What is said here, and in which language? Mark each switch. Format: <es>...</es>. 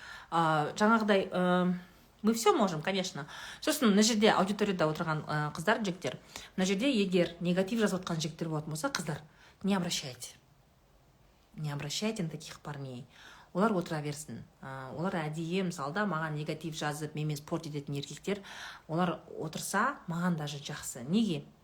<kk>Жаңағыдай,</kk> <ru>мы все можем, конечно.</ru> <kk>Сосын, мына жерде аудиторияда отырған қыздар, жігіттер, мына жерде егер негатив жазып отқан жігіттер болатын болса, қыздар,</kk> <ru>не обращайте. Не обращайте на таких парней.</ru> <kk>Олар отыра берсін. Олар әдейі, мысалда, маған негатив жазып, менімен спорт ететін еркектер, олар отырса, маған даже жақсы. Неге?</kk>